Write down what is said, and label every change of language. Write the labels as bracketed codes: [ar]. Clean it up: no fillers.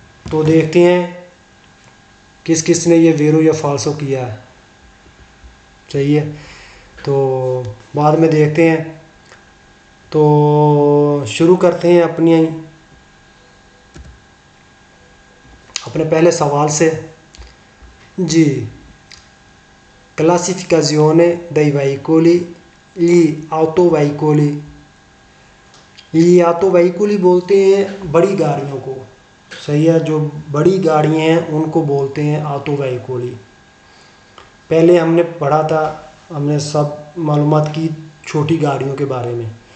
[hi] तो देखते हैं किस किस ने ये वेरो या फाल्सो किया है, सही है। तो बाद में देखते हैं। तो शुरू करते हैं अपने पहले सवाल से जी। [it] क्लासिफिकाzione dei veicoli gli autoveicoli। [hi] ये ऑटोवेहिकली बोलते हैं बड़ी गाड़ियों को, सही है। जो बड़ी गाड़ियाँ हैं उनको बोलते हैं ऑटोवेहिकली। पहले हमने पढ़ा था, हमने सब मालूमात की छोटी गाड़ियों के बारे में।